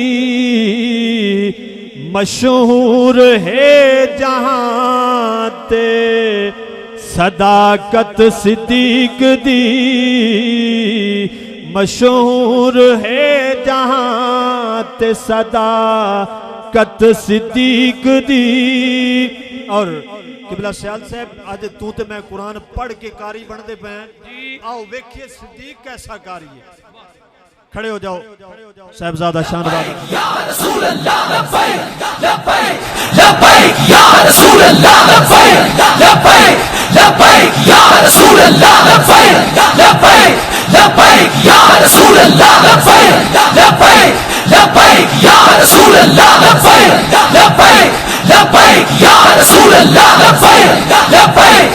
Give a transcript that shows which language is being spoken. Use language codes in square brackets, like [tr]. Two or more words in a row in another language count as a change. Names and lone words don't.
[pa] مشہور ہے جہاں تے صداقت صدیق دی، مشہور ہے جہاں تے صداقت صدیق دی. اور قبلہ سیال صاحب آج تو تے میں قرآن پڑھ کے قاری بنتے پے، آؤ ویکھیے صدیق کیسا قاری ہے. [ur] کھڑے ہو جاؤ صاحبزادہ شانواد. [ar] يا رسول الله لبيك لبيك لبيك يا رسول الله لبيك لبيك لبيك يا رسول الله لبيك لبيك لبيك يا رسول الله لبيك لبيك لبيك يا رسول الله لبيك لبيك لبيك يا رسول الله لبيك لبيك